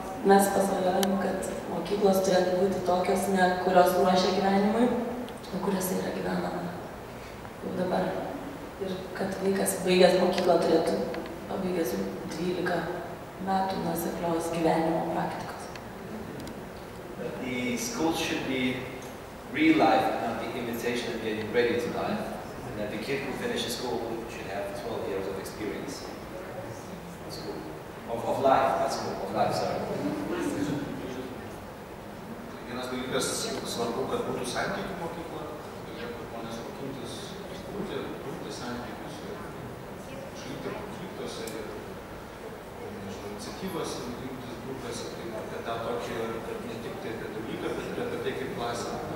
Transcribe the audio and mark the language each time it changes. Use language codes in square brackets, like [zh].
[lt] Mes pasvajojam, kad mokyklos turėtų būti tokios, ne kurios ruošia gyvenimui, kuriuose yra gyvenama jau dabar. Ir kad vaikas baigęs mokyklą turėtų pabaigęs 12 metų nuoseklios gyvenimo praktikos. [en] The school should be real life, not the imitation of getting ready to life. And that the kid who finishes school should have 12 years of experience in school. Of life, not school, of life, sorry. [lt] Vienas dalykas svarbu, kad būtų santykių mokykla, galėtų žmonės mokintis kurti santykius ir išlikti konfliktuose ir iniciatyvas imtis grupėse, tai apie tą tokį, kad ne tik tai apie dalyką, bet ir apie tai kaip klasę.